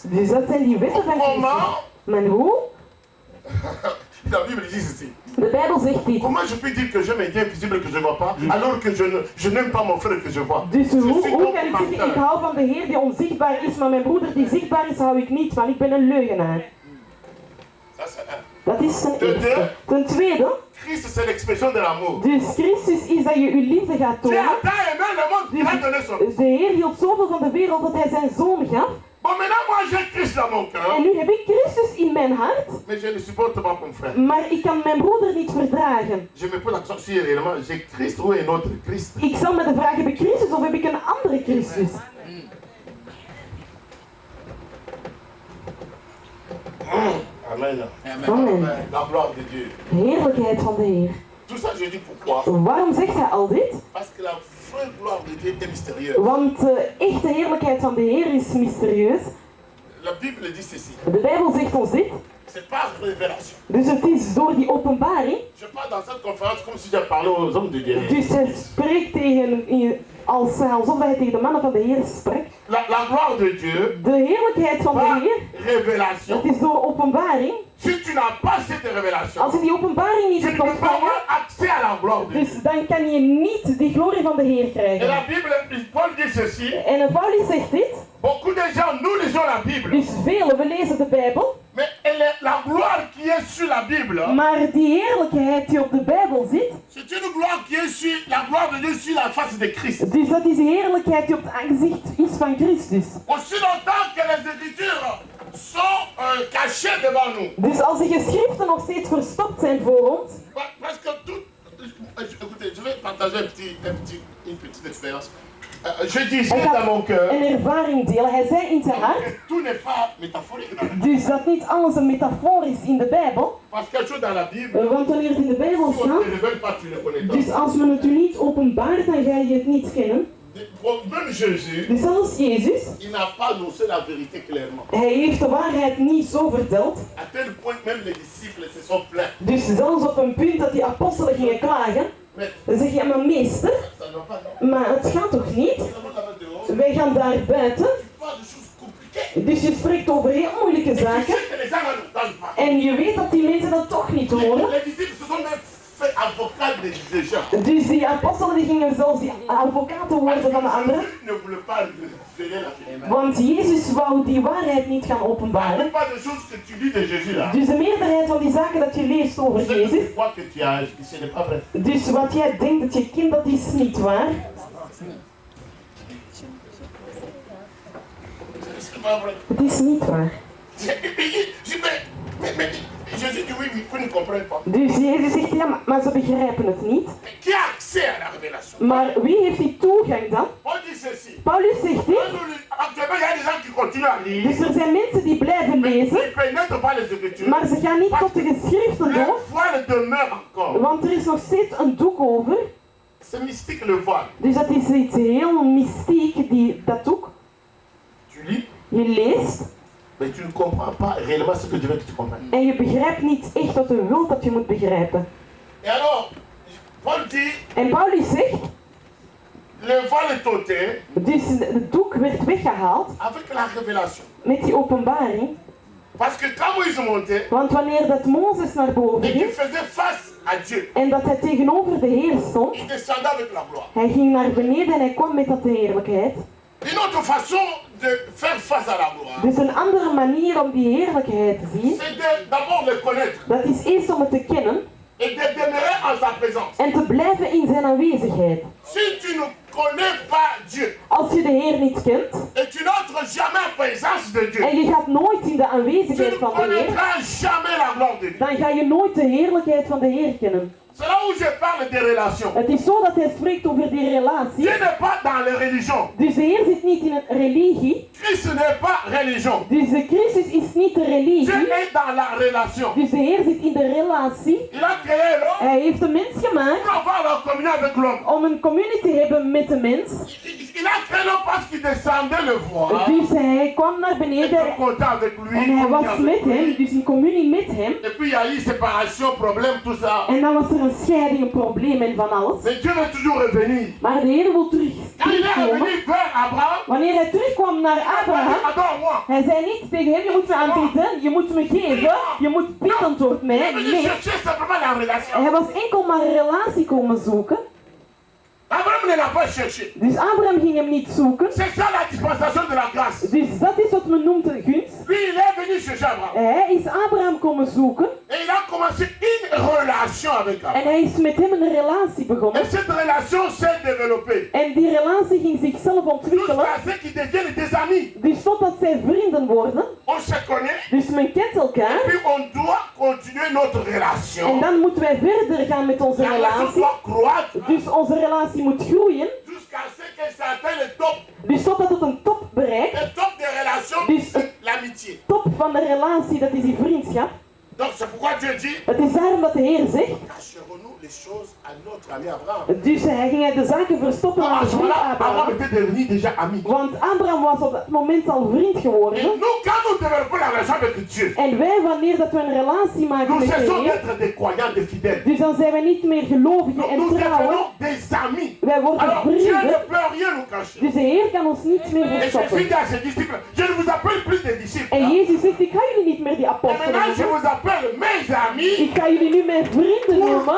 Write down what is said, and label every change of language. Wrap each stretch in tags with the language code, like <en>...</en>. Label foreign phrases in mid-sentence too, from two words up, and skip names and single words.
<nl>Dus dat zijn die wetten van Christus.</nl> <fr>Comment</fr> <nl>Maar hoe?</nl> <fr>La Bible dit ceci.</fr> <nl>De Bijbel zegt dit.</nl> <fr>Comment je peux dire que j'aime un Dieu invisible que je ne vois pas, alors que je n'aime pas mon frère que je vois?</fr> <nl>Dus</nl> <fr>Je</fr> <nl>hoe</nl> <fr>suis</fr> <nl>kan</nl> <fr>donc</fr> <nl>ik zeggen, ik</nl> <fr>menteur.</fr> <nl>hou van de Heer die onzichtbaar is, maar mijn broeder die zichtbaar is, hou ik niet, want ik ben een leugenaar.</nl> <fr>Ça, c'est un.</fr> <nl>Dat is ten eerste. Ten tweede,</nl> <fr>Christ, c'est l'expression de l'amour.</fr> <nl>dus Christus is dat je uw liefde gaat</nl> <fr>Dieu</fr> <nl>tonen.</nl> <fr>a tant aimé le monde qu'il a donné son Fils.</fr> <nl>De Heer hield zoveel van de wereld dat hij zijn zoon gaf.</nl> <fr>Bon, maintenant, moi, j'ai Christ dans mon</fr> <nl>En</nl> <fr>cœur,</fr> <nl>nu heb ik Christus in mijn hart,</nl> <fr>mais je ne supporte pas mon frère.</fr> <nl>maar ik kan mijn broeder niet verdragen.</nl> <fr>Je me pose la question si réellement j'ai Christ ou un autre Christ.</fr> <nl>Ik zal me de vraag, heb ik Christus of heb ik een andere Christus?</nl> <fr>Amen.</fr> <nl>Amen.</nl> <fr>La gloire de Dieu.</fr> <nl>Heerlijkheid van de Heer.</nl> <fr>Tout ça, je dis pourquoi?</fr> <nl>Waarom zegt hij al dit?</nl> <fr>Parce que la vraie gloire de Dieu est mystérieuse.</fr> <nl>Want de echte heerlijkheid van de Heer is mysterieus.</nl> <fr>La Bible dit ceci.</fr> <nl>De Bijbel zegt ons dit.</nl> <fr>C'est pas révélation.</fr> <nl>Dus het is door die openbaring.</nl> <fr>Je parle dans cette conférence comme si je parlais aux hommes de Dieu.</fr> <nl>Dus hij spreekt alsof hij tegen de mannen van de Heer spreekt.</nl> <fr>La gloire de Dieu,</fr> <nl>De heerlijkheid van de</nl> <fr>par</fr> <nl>Heer,</nl> <fr>révélation.</fr> <nl>het is door openbaring.</nl> <fr>Si tu n'as pas cette révélation,</fr> <nl>Als je die openbaring niet</nl> <fr>tu ne</fr> <nl>hebt</nl> <fr>peux pas</fr> <nl>ontvangen,</nl> <fr>avoir accès à la gloire de Dieu.</fr> <nl>dus dan kan je niet die glorie van de Heer</nl> <fr>Et</fr> <nl>krijgen.</nl> <fr>la Bible, Paul dit ceci.</fr> <nl>En Paulus zegt dit.</nl> <fr>Beaucoup de gens, nous lisons la Bible.</fr> <nl>Dus velen, we lezen de Bijbel.</nl> <fr>Mais la gloire qui est sur la Bible,</fr> <nl>Maar die heerlijkheid die op de Bijbel zit,</nl> <fr>c'est une gloire qui est sur la gloire de Dieu sur la face de Christ.</fr> <nl>dus dat is de heerlijkheid die op het aangezicht is van Christus.</nl> <fr>Aussi longtemps que les Écritures sont cachées devant nous.</fr> <nl>Dus als de geschriften nog steeds verstopt zijn voor ons,</nl> <fr>Parce que tout... Écoutez, je vais partager une petite expérience. Je disais</fr> <nl>hij</nl> <fr>dans mon</fr> <nl>gaat</nl> <fr>cœur</fr> <nl>een ervaring delen. Hij zei in zijn hart,</nl> <fr>que tout n'est pas métaphorique dans la Bible.</fr> <nl>dus dat niet alles een metafoor is in de Bijbel.</nl> <fr>Parce que quelque chose dans la Bible,</fr> <nl>Want wanneer het in de Bijbel</nl> <fr>si on ne</fr> <nl>staat,</nl> <fr>te révèle pas, tu ne connais pas.</fr> <nl>dus als men het u niet openbaart, dan ga je het niet kennen.</nl> <fr>Même Jésus,</fr> <nl>Dus zelfs Jezus,</nl> <fr>il n'a pas annoncé la vérité clairement.</fr> <nl>hij heeft de waarheid niet zo verteld.</nl> <fr>À tel point que même les disciples se sont plaints.</fr> <nl>Dus zelfs op een punt dat die apostelen gingen klagen,</nl> <fr>Mais</fr> <nl>dan zeg je, maar meester,</nl> <fr>ça ne va pas, non?</fr> <nl>maar het gaat toch niet?</nl> <fr>Ça va là-bas dehors.</fr> <nl>Wij gaan daar buiten,</nl> <fr>Tu parles de choses compliquées.</fr> <nl>dus je spreekt over heel moeilijke</nl> <fr>Tu</fr> <nl>zaken.</nl> <fr>sais que les gens n'entendent pas.</fr> <nl>En je weet dat die mensen dat toch niet horen.</nl> <fr>Les disciples se sont même fait avocats des gens.</fr> <nl>Dus die apostelen die gingen zelfs die advocaten worden van de anderen.</nl> <fr>Jésus ne voulait pas révéler la vérité.</fr> <nl>Want Jezus wou die waarheid niet gaan</nl> <fr>La</fr> <nl>openbaren.</nl> <fr>plupart des choses que tu lis de Jésus là,</fr> <nl>Dus de meerderheid van die zaken dat je leest over</nl> <fr>c'est que</fr> <nl>Jezus,</nl> <fr>tu crois que tu as, ce n'est pas vrai.</fr> <nl>dus wat jij denkt dat je kent, dat is niet waar.</nl> <fr>C'est pas vrai.</fr> <nl>Het is niet waar.</nl> <fr>Mais Jésus dit oui, oui, ils ne comprennent pas.</fr> <nl>Dus Jezus zegt, ja, maar ze begrijpen het niet.</nl> <fr>Mais qui a accès à la révélation?</fr> <nl>Maar wie heeft die toegang dan?</nl> <fr>On dit ceci.</fr> <nl>Paulus zegt dit.</nl> <fr>Actuellement, il y a des gens qui continuent à lire.</fr> <nl>Dus er zijn mensen die blijven</nl> <fr>Mais</fr> <nl>lezen,</nl> <fr>ils ne pénètrent pas les Écritures.</fr> <nl>maar ze gaan niet tot de geschriften</nl> <fr>Le</fr> <nl>door,</nl> <fr>voile demeure encore.</fr> <nl>want er is nog steeds een doek over.</nl> <fr>C'est mystique le voile.</fr> <nl>Dus dat is iets heel mystiek, dat doek.</nl> <fr>Tu lis,</fr> <nl>Je leest</nl> <fr>mais tu ne comprends pas réellement ce que Dieu veut que tu comprennes.</fr> <nl>en je begrijpt niet echt wat hij wil dat je moet begrijpen.</nl> <fr>Et alors, Paul dit,</fr> <nl>En Paulus zegt,</nl> <fr>le voile est ôté</fr> <nl>dus het doek werd weggehaald</nl> <fr>avec la révélation.</fr> <nl>met die openbaring.</nl> <fr>Parce que quand Moïse montait</fr> <nl>Want wanneer dat Mozes naar boven</nl> <fr>et qu'il</fr> <nl>ging</nl> <fr>faisait face à Dieu,</fr> <nl>en dat hij tegenover de Heer stond,</nl> <fr>il descendait avec la gloire.</fr> <nl>hij ging naar beneden en hij kwam met dat de heerlijkheid.</nl> <fr>Une autre façon de faire face à la gloire,</fr> <nl>Dus een andere manier om die heerlijkheid te zien,</nl> <fr>c'est d'abord le connaître</fr> <nl>dat is eerst om het te kennen</nl> <fr>et de demeurer en sa présence.</fr> <nl>en te blijven in zijn aanwezigheid.</nl> <fr>Si tu ne connais pas Dieu</fr> <nl>Als je de Heer niet kent</nl> <fr>et tu n'entres jamais en présence de Dieu,</fr> <nl>en je gaat nooit in de</nl> <fr>tu</fr> <nl>aanwezigheid</nl> <fr>ne</fr> <nl>van de Heer,</nl> <fr>connaîtras jamais la gloire de Dieu.</fr> <nl>dan ga je nooit de heerlijkheid van de Heer kennen.</nl> <fr>C'est là où je parle des relations.</fr> <nl>Het is zo dat hij spreekt over die relatie.</nl> <fr>Dieu n'est pas dans les religions.</fr> <nl>Dus de Heer zit niet in een religie.</nl> <fr>Christ n'est pas religion.</fr> <nl>Dus de Christus is niet de</nl> <fr>Dieu</fr> <nl>religie.</nl> <fr>est dans la relation.</fr> <nl>Dus de Heer zit in de relatie.</nl> <fr>Il a créé l'homme</fr> <nl>Hij heeft de mens gemaakt</nl> <fr>pour avoir la communion avec l'homme.</fr> <nl>om een community te hebben met de mens.</nl> <fr>Il a créé l'homme parce qu'il descendait le voir.</fr> <nl>Dus hij kwam naar</nl> <fr>Il</fr> <nl>beneden</nl> <fr>était content avec lui.</fr> <nl>en hij</nl> <fr>communion</fr> <nl>was</nl> <fr>avec</fr> <nl>met hem,</nl> <fr>lui.</fr> <nl>dus in communie met hem.</nl> <fr>Et puis il y a eu séparation, problème, tout ça.</fr> <nl>En dan was er een scheiding, een probleem en van alles.</nl> <fr>Mais Dieu veut toujours revenir.</fr> <nl>Maar de Heer wil</nl> <fr>Quand il est</fr> <nl>terugkomen.</nl> <fr>revenu vers Abraham,</fr> <nl>Wanneer hij terugkwam naar</nl> <fr>il a dit,</fr> <nl>Abraham,</nl> <fr>adore-moi.</fr> <nl>hij zei niet tegen hem, je moet me aanbieden, je moet me geven, je moet bidden tot</nl> <fr>Il</fr> <nl>mij.</nl> <fr>est venu</fr> <nl>Nee,</nl> <fr>chercher simplement la relation.</fr> <nl>hij was enkel maar een relatie komen zoeken.</nl> <fr>Abraham ne l'a pas cherché.</fr> <nl>Dus Abraham ging hem niet zoeken.</nl> <fr>C'est ça la dispensation de la grâce.</fr> <nl>Dus dat is wat men noemt de gunst.</nl> <fr>Lui, il est venu chercher Abraham.</fr> <nl>Hij is Abraham komen zoeken</nl> <fr>Et il a commencé une relation avec Abraham.</fr> <nl>en hij is met hem een relatie begonnen.</nl> <fr>Et cette relation s'est développée</fr> <nl>En die relatie ging zichzelf ontwikkelen.</nl> <fr>jusqu'à ce qu'ils deviennent des amis.</fr> <nl>Dus totdat zij vrienden worden.</nl> <fr>On se connaît,</fr> <nl>Dus men kent elkaar.</nl> <fr>puis on doit continuer notre</fr> <nl>En</nl> <fr>relation.</fr> <nl>dan moeten wij verder gaan met onze</nl> <fr>La relation</fr> <nl>relatie.</nl> <fr>doit croître</fr> <nl>Dus onze relatie moet groeien.</nl> <fr>jusqu'à ce que ça atteigne le top.</fr> <nl>Dus totdat het een top bereikt.</nl> <fr>Le top des relations,</fr> <nl>Dus</nl> <fr>c'est l'amitié.</fr> <nl>top van de relatie, dat is die vriendschap.</nl> <fr>Donc c'est pourquoi Dieu dit,</fr> <nl>Het is daarom dat de Heer zegt.</nl> <fr>cacherons-nous les choses à notre ami Abraham.</fr> <nl>Dus hij ging de zaken verstoppen aan</nl> <fr>À</fr> <nl>zijn</nl> <fr>ce</fr> <nl>vriend</nl> <fr>moment-là, Abraham</fr> <nl>Abraham.</nl> <fr>était devenu déjà ami.</fr> <nl>Want Abraham was op dat moment al vriend</nl> <fr>Et</fr> <nl>geworden.</nl> <fr>nous, quand nous développons la relation avec Dieu,</fr> <nl>En wij, wanneer dat we een relatie maken</nl> <fr>nous</fr> <nl>met de</nl> <fr>cessons</fr> <nl>Heer,</nl> <fr>d'être des croyants, des fidèles.</fr> <nl>dus dan zijn wij niet meer gelovigen</nl> <fr>Nous,</fr> <nl>en</nl> <fr>nous</fr> <nl>trouwen.</nl> <fr>devenons des amis.</fr> <nl>Wij worden</nl> <fr>Alors Dieu</fr> <nl>vrienden.</nl> <fr>ne peut rien nous cacher.</fr> <nl>Dus de Heer kan ons niets meer</nl> <fr>Et Jésus</fr> <nl>verstoppen.</nl> <fr>dit à ses disciples, je ne vous appelle plus des disciples.</fr> <nl>En Jezus zegt, ik ga jullie niet meer die</nl> <fr>Et</fr> <nl>apostelen</nl> <fr>maintenant je</fr> <nl>noemen.</nl> <fr>vous appelle mes amis.</fr> <nl>Ik ga jullie nu mijn vrienden noemen.</nl>